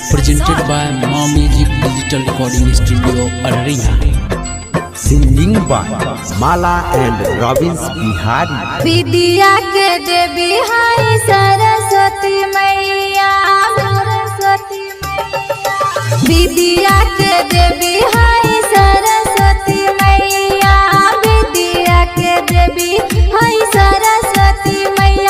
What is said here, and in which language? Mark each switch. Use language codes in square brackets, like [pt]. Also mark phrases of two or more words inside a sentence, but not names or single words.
[en] presented by Ma Music Digital Recording Studio, Araria. Singing by Mala and Robins Bihari. [bho] विद्या के देवी हाय सरस्वती मैया, सरस्वती मैया। विद्या के देवी हाय सरस्वती मैया, विद्या के देवी हाय सरस्वती मैया।